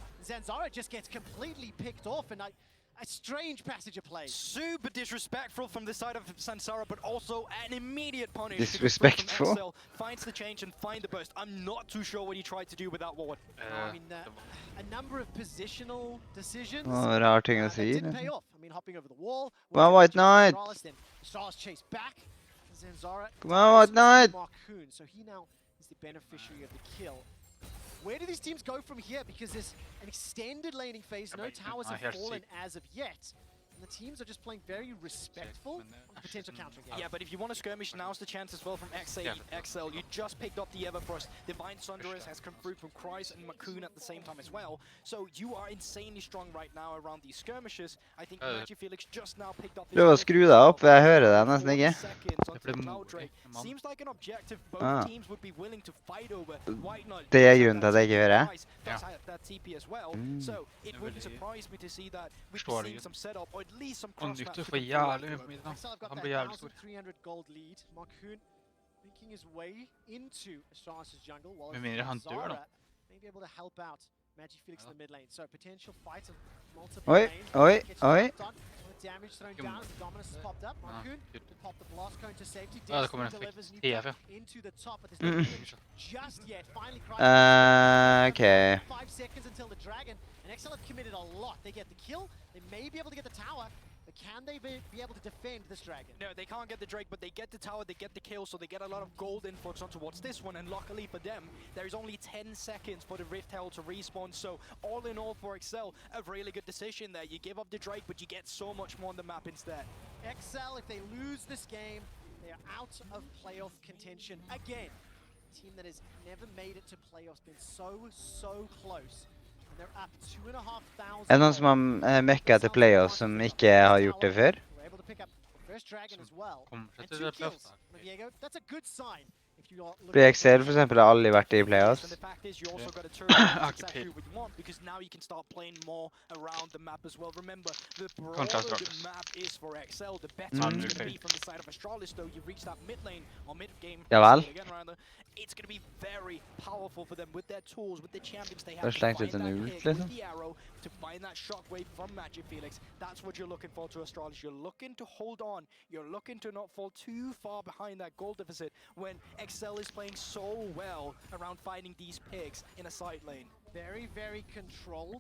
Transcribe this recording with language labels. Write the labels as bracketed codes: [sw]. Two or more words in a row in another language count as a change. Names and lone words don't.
[en] Zanzara just gets completely picked off, and a strange passage of play. Super disrespectful from the side of Sansara, but also an immediate punish. Disrespectful? XL finds the change and find the burst. I'm not too sure what he tried to do with that ward. I mean, a number of positional decisions [no] Rar ting å si. [en] didn't pay off. I mean, hopping over the wall. Come on, White Knight! Astralis chase back. Zanzara. Come on, White Knight! Marcoon, so he now is the beneficiary of the kill. Where do these teams go from here? Because there's an extended laning phase. No towers have fallen as of yet. And the teams are just playing very respectful on potential counter game. Yeah, but if you want to skirmish, now's the chance as well from XL. You just picked up the Everfrost. Divine Sunderers has come through from Kryze and Macoon at the same time as well. So you are insanely strong right now around these skirmishes. I think Magic Felix just now picked up. [no] Prøv å skru deg opp, jeg hører deg nesten ikke. [en] Seems like an objective both teams would be willing to fight over. White Knight. [no] Det grunnen til at jeg ikke hører. [en] That TP as well. So it wouldn't surprise me to see that we see some setup or at least some cross match. [no] For jævlig mye da. Han blir jævlig stor. [en] 300 gold lead. Marcoon making his way into Astralis' jungle while Zanzara may be able to help out Magic Felix in the mid lane. So potential fights of multiple lanes. Oi. Damage thrown down as the Dominus has popped up. Marcoon to pop the blast cone to safety. [no] Det kommer en [en] Into the top, but there's no just yet. Finally, Okay. 5 seconds until the dragon. And XL have committed a lot. They get the kill. They may be able to get the tower. But can they be able to defend this dragon? No, they can't get the Drake, but they get the tower, they get the kill, so they get a lot of gold influx on towards this one, and luckily for them, there is only 10 seconds for the Rift Herald to respawn, so all in all for XL, a really good decision there. You give up the Drake, but you get so much more on the map instead. XL, if they lose this game, they are out of playoff contention again. A team that has never made it to playoffs, been so close. [no] Er det noen som har mekka til playoffs som ikke har gjort det før? Kommer til det playoffs. Fordi XL for eksempel har aldri vært i playoffs. Ja vel. [en] It's going to be very powerful for them with their tools, with the champions they have. [no] Bare slengt ut en ult, liksom. [en] To find that shockwave from Magic Felix. That's what you're looking for to Astralis. You're looking to hold on. You're looking to not fall too far behind that goal deficit when XL is playing so well around finding these pigs in a side lane. Very controlled.